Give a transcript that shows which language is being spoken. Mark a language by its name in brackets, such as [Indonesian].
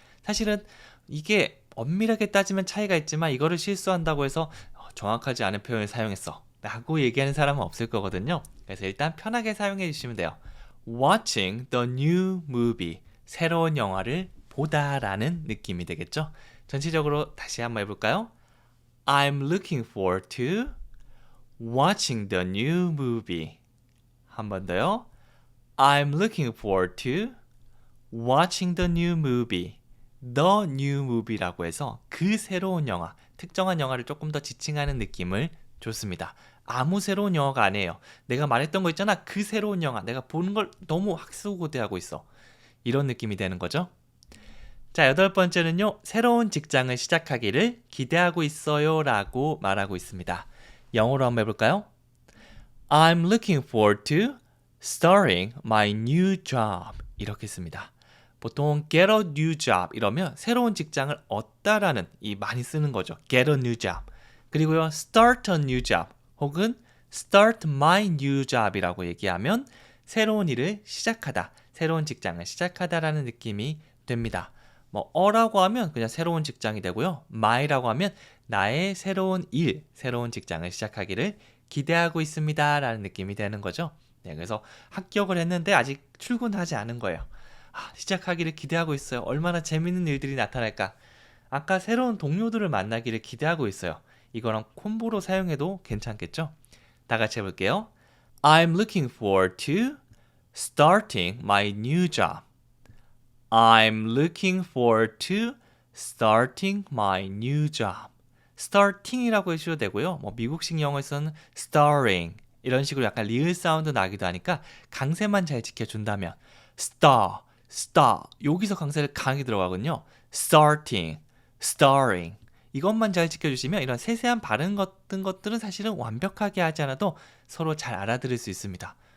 [Korean] 사실은 이게 엄밀하게 따지면 차이가 있지만 이거를 실수한다고 해서 정확하지 않은 표현을 사용했어 라고 얘기하는 사람은 없을 거거든요. 그래서 일단 편하게 사용해 주시면 돼요. [English] watching the new movie, [Korean] 새로운 영화를 보다라는 느낌이 되겠죠. 전체적으로 다시 한번 해볼까요? [English] I'm looking forward to watching the new movie. [Korean] 한 번 더요. [English] I'm looking forward to watching the new movie. The new movie [Korean] 라고 해서 그 새로운 영화, 특정한 영화를 조금 더 지칭하는 느낌을 줬습니다. 아무 새로운 영화가 아니에요. 내가 말했던 거 있잖아. 그 새로운 영화. 내가 보는 걸 너무 학수고대하고 있어. 이런 느낌이 되는 거죠. 자, 여덟 번째는요. 새로운 직장을 시작하기를 기대하고 있어요 라고 말하고 있습니다. 영어로 한번 해볼까요? [English] I'm looking forward to starting my new job. [Korean] 이렇게 씁니다. 보통 [English] get a new job [Korean] 이러면 새로운 직장을 얻다라는 이 많이 쓰는 거죠. [English] get a new job. [Korean] 그리고요. [English] start a new job [Korean] 혹은 [English] start my new job [Korean] 이라고 얘기하면 새로운 일을 시작하다, 새로운 직장을 시작하다라는 느낌이 됩니다. 뭐 어라고 하면 그냥 새로운 직장이 되고요. my라고 하면 나의 새로운 일, 새로운 직장을 시작하기를 기대하고 있습니다 라는 느낌이 되는 거죠. 네, 그래서 합격을 했는데 아직 출근하지 않은 거예요. 시작하기를 기대하고 있어요. 얼마나 재밌는 일들이 나타날까. 아까 새로운 동료들을 만나기를 기대하고 있어요. 이거랑 콤보로 사용해도 괜찮겠죠? 다 같이 해볼게요. [English] I'm looking forward to starting my new job. I'm looking forward to starting my new job. [Korean] starting이라고 해주셔도 되고요. 뭐 미국식 영어에서는 starring 이런 식으로 약간 리을 사운드 나기도 하니까 강세만 잘 지켜준다면 start 여기서 강세를 강하게 들어가거든요. starting, starring 이것만 잘 지켜주시면 이런 세세한 발음 같은 것들은 사실은 완벽하게 하지 않아도 서로 잘 알아들을 수 있습니다.